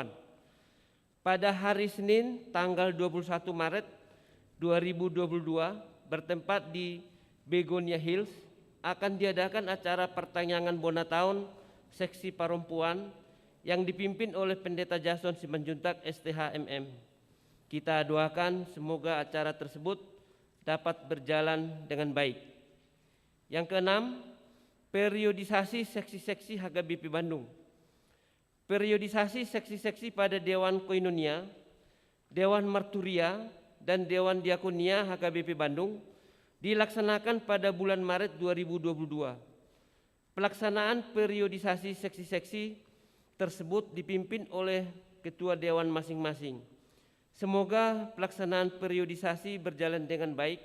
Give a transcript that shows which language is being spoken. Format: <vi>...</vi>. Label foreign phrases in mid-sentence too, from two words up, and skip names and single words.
<id>Pada hari Senin tanggal 21 Maret 2022 bertempat di Begonia Hills akan diadakan acara pertanyaan Bona Tahun Seksi Perempuan yang dipimpin oleh Pendeta Jason Simanjuntak STHMM. Kita doakan semoga acara tersebut dapat berjalan dengan baik. Yang keenam, periodisasi seksi-seksi HKBP Bandung. Periodisasi seksi-seksi pada Dewan Koinonia, Dewan Marturia, dan Dewan Diakonia HKBP Bandung dilaksanakan pada bulan Maret 2022. Pelaksanaan periodisasi seksi-seksi tersebut dipimpin oleh ketua dewan masing-masing. Semoga pelaksanaan periodisasi berjalan dengan baik.</id>